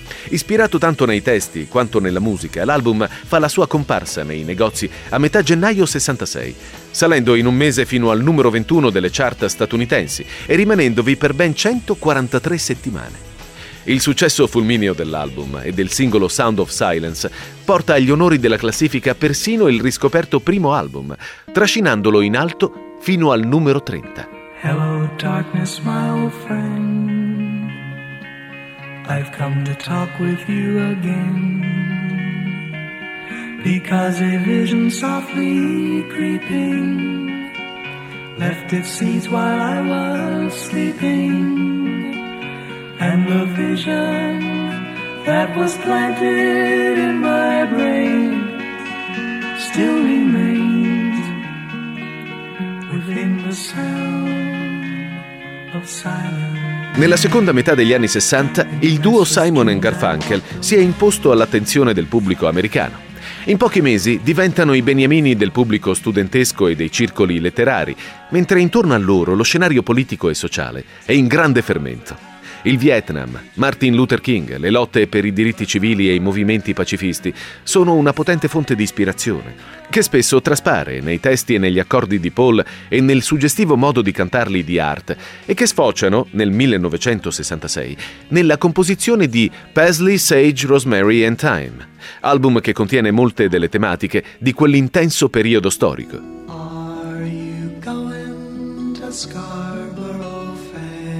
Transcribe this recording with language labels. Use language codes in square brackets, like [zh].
[it] Ispirato tanto nei testi quanto nella musica, l'album fa la sua comparsa nei negozi a metà gennaio 66, salendo in un mese fino al numero 21 delle chart statunitensi e rimanendovi per ben 143 settimane. Il successo fulmineo dell'album e del singolo Sound of Silence porta agli onori della classifica persino il riscoperto primo album, trascinandolo in alto fino al numero 30. [en] Hello darkness, my old friend. I've come to talk with you again. Because a vision softly creeping left its seeds while I was sleeping. And the vision that was planted in my brain still remains within the sound of silence. [it] Nella seconda metà degli anni 60, il duo Simon & Garfunkel si è imposto all'attenzione del pubblico americano. In pochi mesi diventano i beniamini del pubblico studentesco e dei circoli letterari, mentre intorno a loro lo scenario politico e sociale è in grande fermento. Il Vietnam, Martin Luther King, le lotte per i diritti civili e i movimenti pacifisti sono una potente fonte di ispirazione, che spesso traspare nei testi e negli accordi di Paul e nel suggestivo modo di cantarli di Art, e che sfociano, nel 1966, nella composizione di Paisley, Sage, Rosemary and Thyme, album che contiene molte delle tematiche di quell'intenso periodo storico. [en] Are you going to Scarborough Fair?